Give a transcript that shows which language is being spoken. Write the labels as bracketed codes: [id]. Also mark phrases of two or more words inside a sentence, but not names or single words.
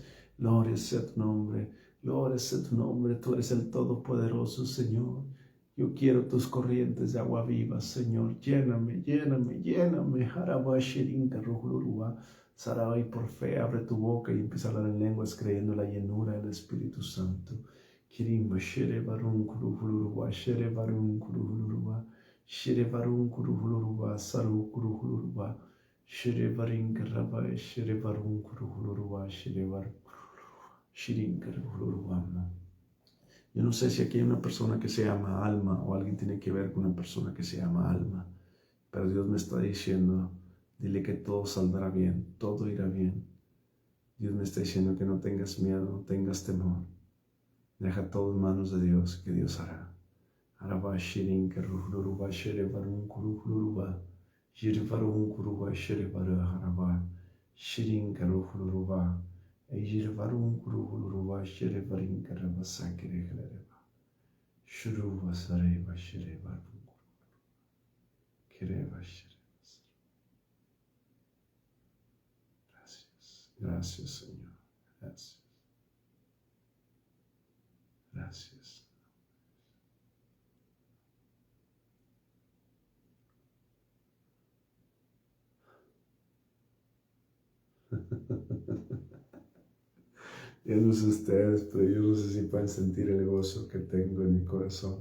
[es] Gloria sea tu nombre, gloria sea tu nombre. Tú eres el Todopoderoso, Señor. Yo quiero tus corrientes de agua viva, Señor. Lléname, lléname, lléname. Sarai, por fe, abre tu boca y empieza a hablar en lenguas creyendo la llenura del Espíritu Santo. Kirimba shere varun kuruhuluruba, shere varun kuruhuluruba, shere varun kuruhuluruba, saru kuruhuluruba, shere varin karaba, shere varun kuruhuluruba, shere varun shirin kuruhuluruba. Yo no sé si aquí hay una persona que se llama Alma o alguien tiene que ver con una persona que se llama Alma, pero Dios me está diciendo, dile que todo saldrá bien, todo irá bien. Dios me está diciendo que no tengas miedo, no tengas temor. Deja todo en manos de Dios, que Dios hará. Araba shirin keruhluruba shere varun kuruhluruba, shiri varun kuruba shere varu haraba, shirin keruhluruba, shiri varun kuruhluruba shere varin keraba sakere helereba, Shuruba sareba shireba. Kireba shireba. Gracias. Gracias, Señor. Gracias. Gracias. Yo no sé ustedes, pero yo no sé si pueden sentir el gozo que tengo en mi corazón.